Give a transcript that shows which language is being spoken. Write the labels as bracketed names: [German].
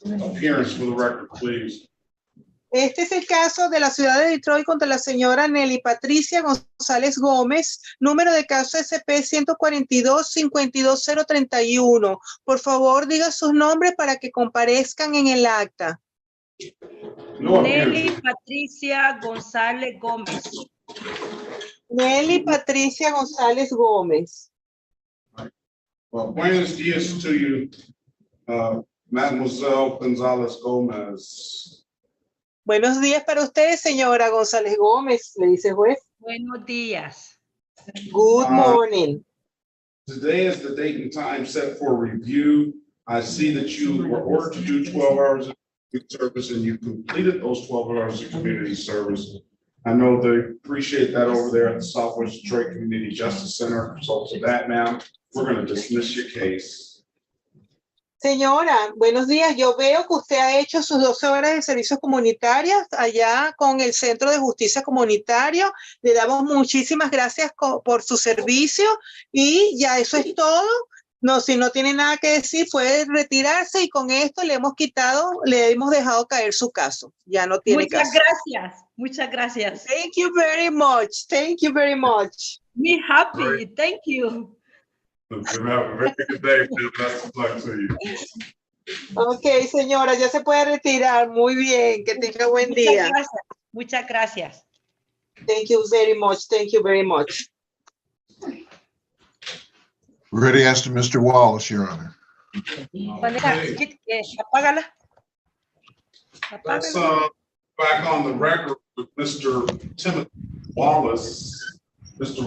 [English] Appearance for the record, please. [Spanish] Este es el caso de la ciudad de Detroit contra la señora Nelly Patricia González Gómez, número de caso SP 142-52031. Por favor, diga sus nombres para que comparezcan en el acta. Nelly Patricia González Gómez. Nelly Patricia González Gómez. [English] Well, [Spanish] buenos dias [English] to you, Mademoiselle Gonzalez Gomez. [Spanish] Buenos días para usted, señora González Gómez, le dice juez. Buenos días. [English] Good morning. Today is the date and time set for review. I see that you were ordered to do 12 hours of service and you completed those 12 hours of community service. I know they appreciate that over there at the Southwest Detroit Community Justice Center. So for that, ma'am, we're going to dismiss your case. [Spanish] Señora, buenos días. Yo veo que usted ha hecho sus 12 horas de servicios comunitarios allá con el Centro de Justicia Comunitario. Le damos muchísimas gracias por su servicio y ya eso es todo. No, si no tiene nada que decir, puede retirarse y con esto le hemos dejado caer su caso. Ya no tiene caso. Muchas gracias. [English] Thank you very much. Thank you very much. Me happy. Thank you. Have a very good day. Best of luck to you. [Spanish] Ok, señora, ya se puede retirar. Muy bien, que tenga buen día. Muchas gracias. [English] Thank you very much. Thank you very much. Ready to ask Mr. Wallace, Your Honor. [Spanish] Vanessa, apágala. [English] Let's, [Spanish] Apágala. [English] back on the record with Mr. Timothy Wallace. Mr.